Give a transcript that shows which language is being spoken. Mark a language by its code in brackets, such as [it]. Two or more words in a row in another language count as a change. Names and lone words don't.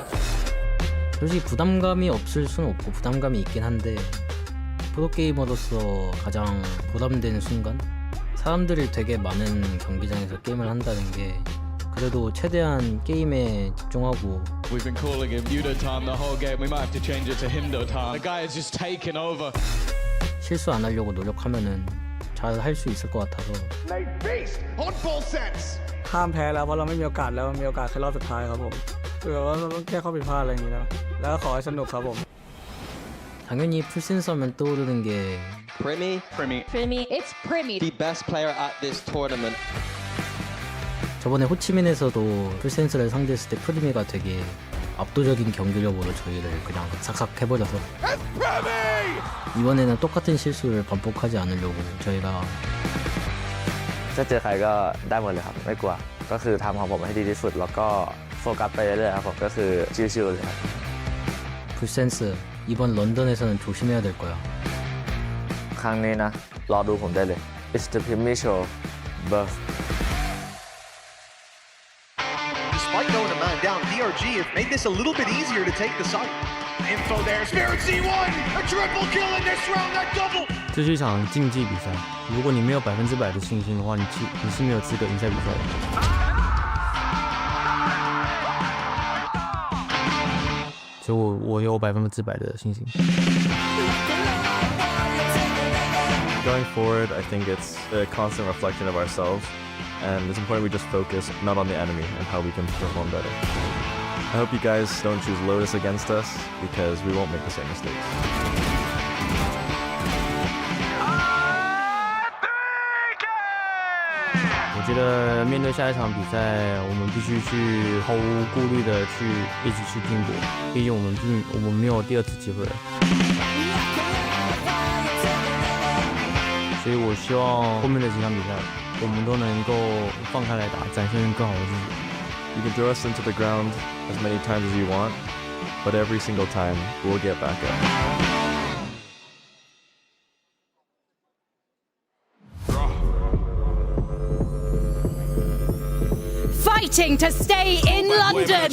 [ko] 솔직히 부담감이 없을 수는 없고 부담감이 있긴 한데 프로게이머로서 가장 부담되는 순간? 사람들이 되게 많은 경기장에서 게임을 한다는 게 그래도 최대한 게임에 집중하고 [en] We've been calling him Yudo time the whole game. We might have to change it to Himdo time. The guy has just taken over. [ko] 실수 안 하려고 노력하면은 잘 할 수 있을 것 같아서 [th] ข้ามแพ้แล้วเพราะเราไม่มีโอกาสแล้วมีโอกาสแค่รอบสุดท้ายครับผมคือว่าเราต้องแก้ข้อผิดพลาดอะไรอย่างนี้แล้วก็ขอให้สนุกครับผม [ko] 당연히 풀센서면 떠오르는 게 [en] Primi, It's Primi. the best player at this tournament. [ko] 저번에 호치민에서도 풀센서를 상대했을 때 프리미가 되게 압도적인 경기력으로 저희를 그냥 싹싹 해버려서 이번에는 똑같은 실수를 반복하지 않으려고 저희가 [th] ถ้าเจอใครก็ได้หมดเลยครับไม่กลัวก็คือทำของผมให้ดีที่สุดแล้วก็โฟกัสไปเรื่อยๆครับผมก็คือชิวๆเลยครับ [ko] 풀센스 이번 런던에서는 조심해야 될 거야 [th] ครั้งนี้นะรอดูผมได้เลย [en] It's the Primi Show Birth Despite going a man down, DRG have made this a little bit easier to take the site. Info there, Spirit C1, a triple kill in this round, that double. [zh] 这是一场竞技比赛，如果你没有100%的信心的话，你是没有资格赢赛比赛的。所以我有100%的信心。 [en] Going forward, I think it's a constant reflection of ourselves, and it's important we just focus not on the enemy and how we can perform better. I hope you guys don't choose Lotus against us because we won't make the same mistakes. [zh] 我觉得面对下一场比赛，我们必须去毫无顾虑的去一直去拼搏，毕竟我们没有第二次机会了。所以我希望后面的几场比赛，我们都能够放开来打，展现更好的自己。 [en] You can throw us into the ground as many times as you want, but every single time we'll get back up. Fighting to stay in London.